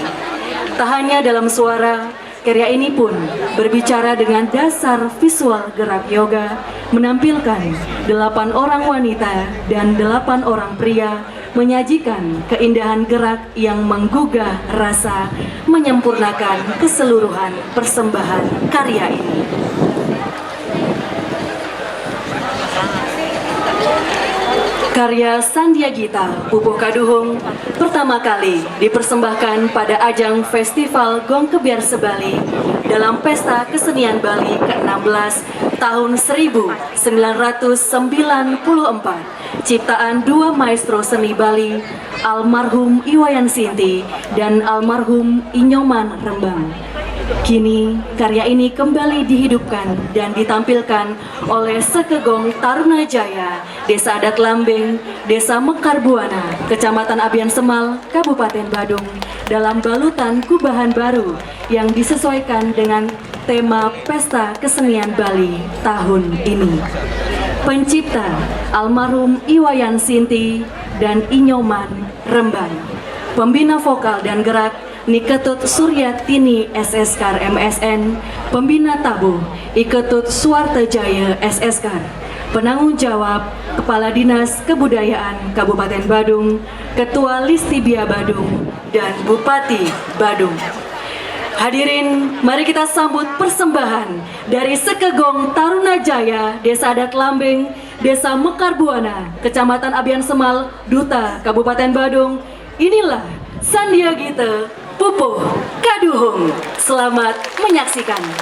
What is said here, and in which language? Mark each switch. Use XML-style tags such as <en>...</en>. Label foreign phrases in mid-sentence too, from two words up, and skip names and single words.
<id>Tak hanya dalam suara, karya ini pun berbicara dengan dasar visual gerak yoga, menampilkan 8 orang wanita dan 8 orang pria menyajikan keindahan gerak yang menggugah rasa, menyempurnakan keseluruhan persembahan karya ini. Karya Sandhya Gita Pupuh Kaduhung pertama kali dipersembahkan pada ajang Festival Gong Kebyar Sebali dalam Pesta Kesenian Bali ke-16 tahun 1994, ciptaan dua maestro seni Bali, almarhum Iwayan Sinti dan almarhum Inyoman Rembang. Kini, karya ini kembali dihidupkan dan ditampilkan oleh Sekegong Taruna Jaya, Desa Adat Lambeng, Desa Mekar Buana, Kecamatan Abian Semal, Kabupaten Badung, dalam balutan kubahan baru yang disesuaikan dengan tema Pesta Kesenian Bali tahun ini. Pencipta almarhum Iwayan Sinti dan Inyoman Rembang. Pembina vokal dan gerak Niketut Suryatini SSK MSN, Pembina tabuh Iketut Suwartejaya SSK, penanggung jawab Kepala Dinas Kebudayaan Kabupaten Badung, Ketua Listibia Badung, dan Bupati Badung. Hadirin, mari kita sambut persembahan dari Sekegong Tarunajaya, Desa Adat Lambeng, Desa Mekar Buana, Kecamatan Abian Semal, Duta, Kabupaten Badung. Inilah Sandiagita Pupuh Kaduhung. Selamat menyaksikan.</id>